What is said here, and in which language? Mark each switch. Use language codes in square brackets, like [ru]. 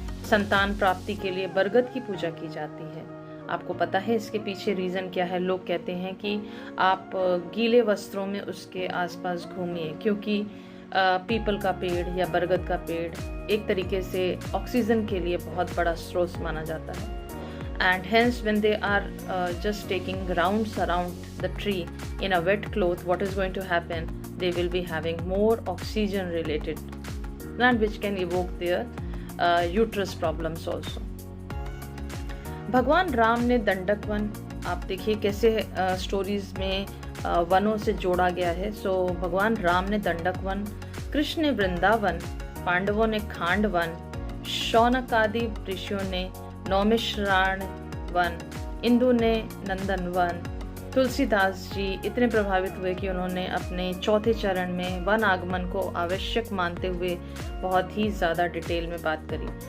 [hi] संतान प्राप्ति के लिए बरगद की पूजा की जाती है। आपको पता है इसके पीछे रीज़न क्या है? लोग कहते हैं कि आप गीले वस्त्रों में उसके आसपास घूमिए, क्योंकि पीपल का पेड़ या बरगद का पेड़ एक तरीके से ऑक्सीजन के लिए बहुत बड़ा स्रोत माना जाता है। [en] And hence when they are just taking rounds around the tree in a wet cloth, what is going to happen? They will be having more oxygen related, and which can evoke their uterus problems also. [hi] भगवान राम ने दंडक one, आप देखिए कैसे stories में वनों से जोड़ा गया है। सो भगवान राम ने दंडक वन, कृष्ण ने वृंदावन, पांडवों ने खांड वन, शौनक आदि ऋषियों ने नौमिश्राण वन, इंदु ने नंदन वन, तुलसीदास जी इतने प्रभावित हुए कि उन्होंने अपने चौथे चरण में वन आगमन को आवश्यक मानते हुए बहुत ही ज़्यादा डिटेल में बात करी।